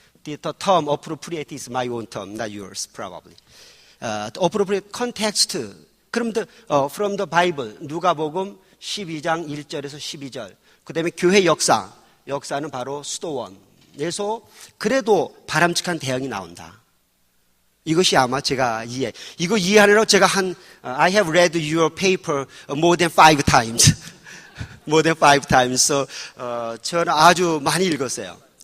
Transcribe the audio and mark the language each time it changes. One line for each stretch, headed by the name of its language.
English: The term appropriate is my own term, not yours, probably. Appropriate context.
Korean: 그럼
English: from the Bible,
Korean: 누가복음 12장 1절에서 12절. 그 다음에 교회 역사는 바로 수도원에서 그래도 바람직한 대응이 나온다. 이것이 아마 제가 이거 이해하느라고 제가
English: I have read your paper more than 5 times. more than 5 times.
Korean: So, 저는 아주 많이 읽었어요.